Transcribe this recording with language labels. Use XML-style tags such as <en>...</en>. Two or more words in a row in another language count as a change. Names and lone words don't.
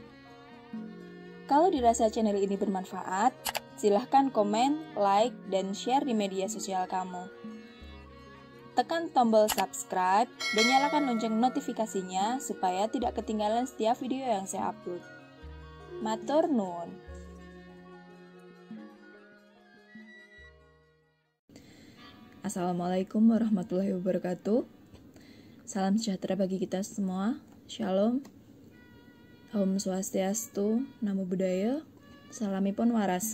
<id>Kalau dirasa channel ini bermanfaat, silahkan komen, like, dan share di media sosial kamu. Tekan tombol subscribe dan nyalakan lonceng notifikasinya supaya tidak ketinggalan setiap video yang saya upload.</id> <jv>Matur nuwun.</jv> <ar>Assalamualaikum warahmatullahi wabarakatuh.</ar> <id>Salam sejahtera bagi kita semua. Shalom. Om Swastiastu, Namo Buddhaya, Salamipun Waras.</id>